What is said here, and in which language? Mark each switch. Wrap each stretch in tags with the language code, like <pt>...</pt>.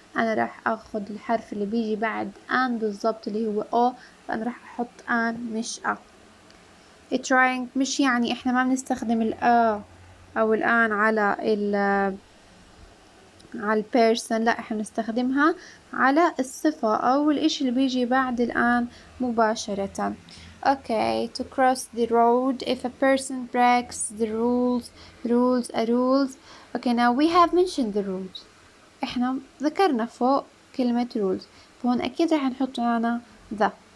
<ar>انا راح اخذ الحرف اللي بيجي بعد ان بالضبط اللي هو او، فانا راح احط ان مش ا. trying مش يعني احنا ما بنستخدم الأ او الان على البيرسون، لا احنا بنستخدمها على الصفة او الاشي اللي بيجي بعد الان مباشرة.</ar> <en>Okay, to cross the road, if a person breaks the rules are rules. Okay, now we have mentioned the rules.</en> <ar>احنا ذكرنا فوق كلمة rules، فهون اكيد راح نحط معنا the.</ar>